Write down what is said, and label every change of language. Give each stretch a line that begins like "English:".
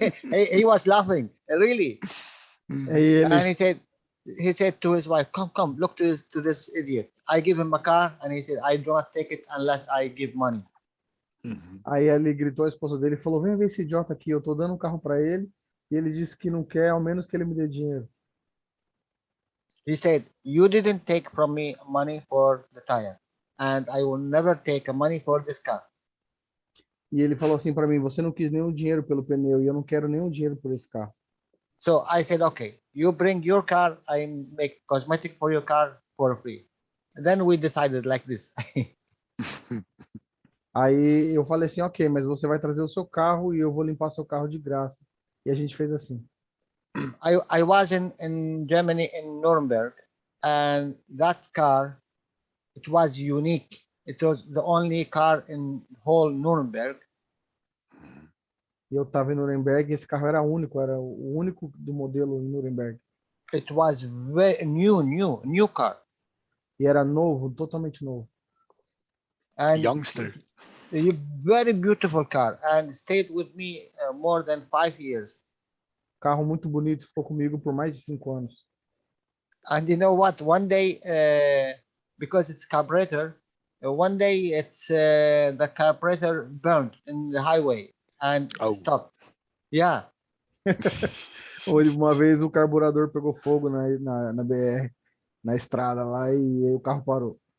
English: He was laughing, really. And he said to his wife, come, look to this idiot. I give him a car, and he said, I do not take it unless I give money.
Portuguese: Aí ele gritou a esposa dele e falou: vem ver esse idiota aqui, eu tô dando um carro para ele e ele disse que não quer, ao menos que ele me dê dinheiro.
English: He said, you didn't take from me money for the tire, and I will never take money for this car.
Portuguese: E ele falou assim para mim: você não quis nenhum dinheiro pelo pneu e eu não quero nenhum dinheiro por esse carro.
English: So I said, okay, you bring your car, I make cosmetic for your car for free. And then we decided like this.
Portuguese: Aí eu falei assim: ok, mas você vai trazer o seu carro e eu vou limpar seu carro de graça. E a gente fez assim.
English: I was in Germany, in Nuremberg, and that car, it was unique. It was the only car in whole Nuremberg.
Portuguese: E eu estava em Nuremberg e esse carro era único, era o único do modelo em Nuremberg.
English: It was very new car.
Portuguese: E era novo, totalmente novo.
English: And Youngster. a very beautiful car, and stayed with me more than 5 years.
Portuguese: Carro muito bonito, ficou comigo por mais de 5 anos.
English: And you know what? One day, because it's carburetor, one day it's the carburetor burned in the highway and it stopped. Yeah.
Portuguese: Uma vez o carburador pegou fogo na BR, na estrada lá, e aí o carro parou.